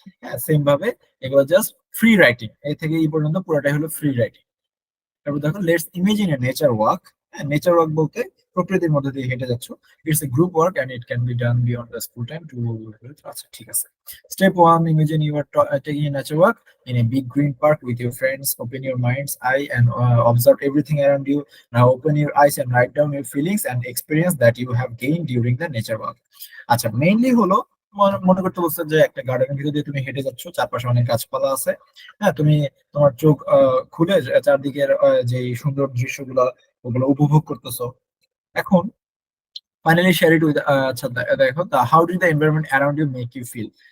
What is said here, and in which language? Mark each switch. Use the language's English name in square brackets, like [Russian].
[Bangla] হ্যাঁ, সেম ভাবে এগুলো জাস্ট ফ্রি রাইটিং, এই থেকে এই পর্যন্ত পুরোটাই হলো ফ্রি রাইটিং। তারপর দেখো, [English] Let's imagine a nature walk. [Bangla] Nature walk বলতে প্রকৃতির মধ্যে দিয়ে হেঁটে যাচ্ছ। [English] It's a group work and it can be done beyond the school time too. [Bangla] আচ্ছা, ঠিক আছে। [English] Step one, imagine you are taking a nature walk in a big green park with your friends. Open your mind's eye and observe everything around you. Now open your eyes and write down your feelings and experience that you have gained during the nature walk. [Bangla] আচ্ছা, mainly হলো মনে করতে বলছে যে একটা গার্ডেনের ভিতর দিয়ে তুমি হেঁটে যাচ্ছ, চারপাশে অনেক গাছপালা আছে। হ্যাঁ, তুমি তোমার চোখ খুলে চারদিকের যে সুন্দর দৃশ্যগুলো ওগুলো উপভোগ করতেছো। [English] এখন finally share it with, [Bangla] আচ্ছা দেখো, [English] How did the environment around you make you feel.